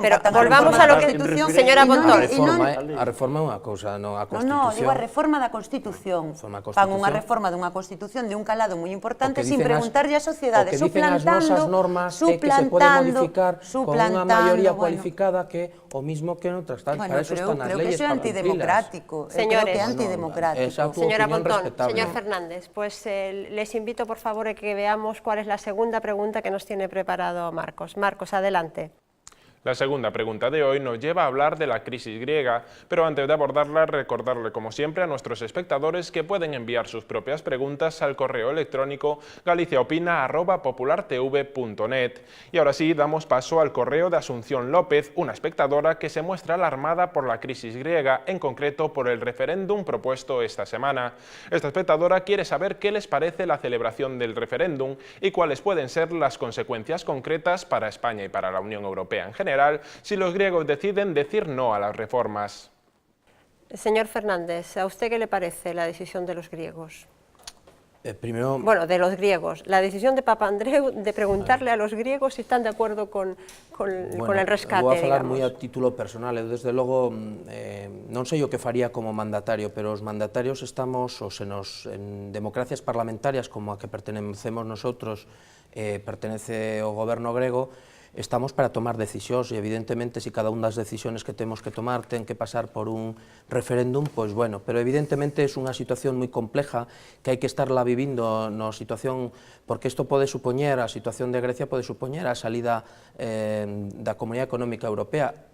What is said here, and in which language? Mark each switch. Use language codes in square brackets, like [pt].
[es] Pero volvamos a lo que... Señora Pontón. [gl] A reforma é unha cousa, non a Constitución. Non, digo a reforma da Constitución. Fan unha reforma dunha Constitución de un calado moi importante sin preguntarlle á sociedade, suplantando... O que dicen as nosas normas é que se pode modificar con unha maioría cualificada que o mismo que en outras tantas. [es] Para eso están as leyes, para cumplirlas. Señores, antidemocrático. Señora Pontón, señor Fernández, pues les invito por favor a que veamos cuál es la segunda pregunta que nos tiene preparado Marcos. Marcos, adelante. La segunda pregunta de hoy nos lleva a hablar de la crisis griega, pero antes de abordarla, recordarle como siempre a nuestros espectadores que pueden enviar sus propias preguntas al correo electrónico galiciaopina@populartv.net. Y ahora sí, damos paso al correo de Asunción López, una espectadora que se muestra alarmada por la crisis griega, en concreto por el referéndum propuesto esta semana. Esta espectadora quiere saber qué les parece la celebración del referéndum y cuáles pueden ser las consecuencias concretas para España y para la Unión Europea en general si los griegos deciden decir no a las reformas. Señor Fernández, ¿a usted qué le parece la decisión de los griegos? Primero... Bueno, de los griegos. La decisión de Papandreou de preguntarle a los griegos si están de acuerdo con el rescate, [gl] vou a falar digamos. moi a título personal. Eu, desde logo, non sei o que faría como mandatario, pero os mandatarios estamos, en democracias parlamentarias como a que pertenecemos nosotros, pertenece o goberno grego, estamos para tomar decisións e, evidentemente, se cada unha das decisiones que temos que tomar ten que pasar por un referéndum, pois bueno, pero evidentemente é unha situación moi compleja que hai que estarla vivindo na situación, porque isto pode supoñer, a situación de Grecia pode supoñer a salida da Comunidade Económica Europea.